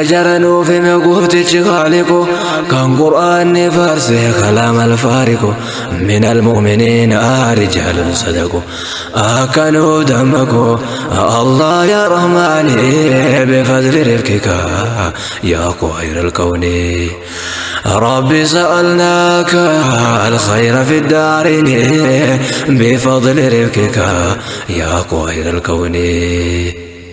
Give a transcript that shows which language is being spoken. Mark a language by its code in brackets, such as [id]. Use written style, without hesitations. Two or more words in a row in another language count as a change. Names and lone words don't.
[om] jaranuuf hime gooftichi haaliqoo kan qur'aanni faarsee [ar] كلام الفاروق من المؤمنين رجال صدقوا [om] akka nuu dammaqoo [ar] الله يا رحمن بفضل رفقك يا خير الكون ربي سألناك الخير في الدارين بفضل رفقك يا خير الكون